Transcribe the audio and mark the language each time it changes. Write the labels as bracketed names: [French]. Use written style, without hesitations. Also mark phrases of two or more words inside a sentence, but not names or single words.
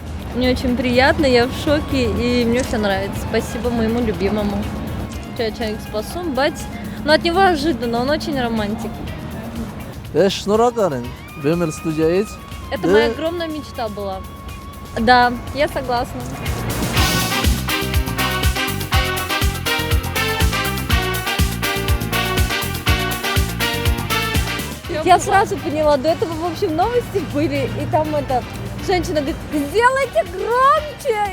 [Russian] Мне очень приятно, я в шоке, и мне все нравится. Спасибо моему любимому. Человек спасун, бать. Но от него ожиданно, он очень романтик. [Armenian] Դե շնորհակալ եմ Բեմել ստուդիայից։ [Russian] Это моя огромная мечта была. Да, я согласна. Я сразу поняла, до этого, в общем, новости были, и там это, женщина говорит, сделайте громче!